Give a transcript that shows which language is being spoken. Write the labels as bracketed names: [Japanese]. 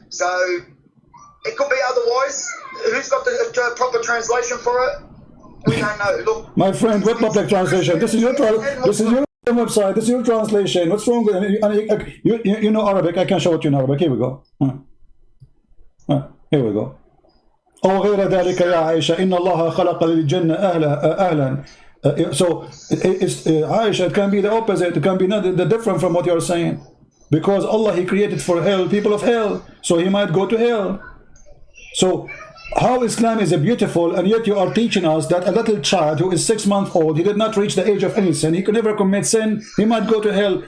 [English] So it could be otherwise. Who's got the proper translation for it? We don't know. Look, my friend, what public translation? This is your website. This is your translation. What's wrong with you know Arabic? I can show it to you in Arabic. Here we go. Here we go. [Arabic] أو غير ذلك يا عائشة إن الله خلق للجنة أهلا. [English] So Aisha, it can be the opposite. It can be not the different from what you're saying, because Allah, He created for hell people of hell, so He might go to hell. So how Islam is beautiful, and yet you are teaching us that a little child who is 6 months old, he did not reach the age of any sin, he could never commit sin, he might go to hell.